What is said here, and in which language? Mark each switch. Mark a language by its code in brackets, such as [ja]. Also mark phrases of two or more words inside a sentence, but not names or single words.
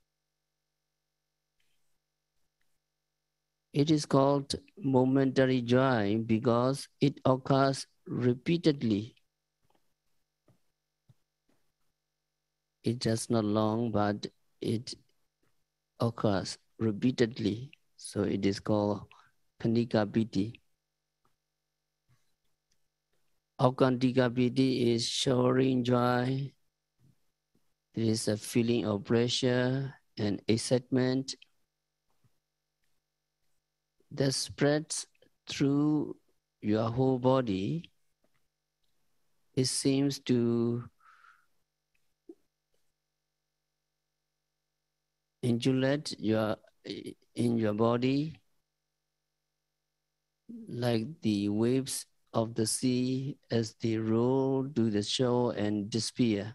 [en] It is called momentary joy because it occurs repeatedly. It does not long, but it occurs repeatedly. So it is called [pi] Kanika piti. Aukandika piti [en] is showering joy. There is a feeling of pleasure and excitement that spreads through your whole body. It seems to indulate in your body like the waves of the sea as they roll to the shore and disappear.